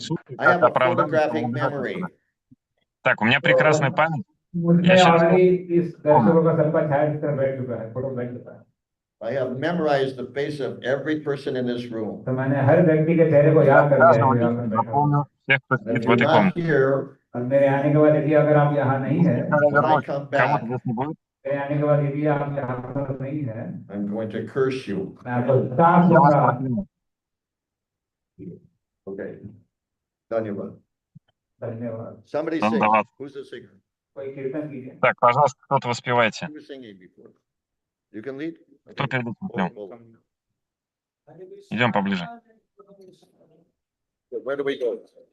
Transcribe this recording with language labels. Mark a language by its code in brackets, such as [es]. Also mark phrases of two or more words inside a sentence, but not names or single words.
[ru] отсутствие, [en] I [ru] как [en] have a [ru] оправдание, что [en] photographic [ru] не убежать [en] memory. [ru] отсюда. Так, у меня прекрасная память. [hi] मुझमें [ru] Я сейчас [hi] ऑलरेडी इस दर्शकों का सबका छायाचित्र बैठ चुका है, फोटो बैठ चुका है। [en] I have memorized the face of every person in this room. [hi] तो मैंने हर व्यक्ति के चेहरे को याद कर लिया है [ru] каждого [hi] जो यहाँ [ru] лично [hi] पर बैठा हुआ है। [ru] запомню всех, кто [en] And [ru] сидит [en] if [ru] в [en] you're [ru] этой [en] not [ru] комнате. [en] here, [hi] और मेरे आने के बाद यदि अगर आप यहाँ नहीं है, [ru] Если когда [en] when I [ru] вернусь, [en] come [ru] кого-то [en] back, [ru] здесь не будет, [hi] मेरे आने के बाद यदि आप यहाँ पर नहीं है, [en] I'm going to curse you. [hi] मैं आपको साफ [ru] я вас [hi] दूंगा। [ru] прокляну. [en] Okay. Dhanyavad. [hi] धन्यवाद। [en] Somebody sing. [hi] Dhanyavad. [en] Who's the singer? [hi] कोई कीर्तन कीजिए। [ru] Так, пожалуйста, кто-то воспевайте. [en] Who was singing before? You can lead? [ru] Кто перед этим пел? [en] Hold. [ru] Идем поближе. [en] Where do we go?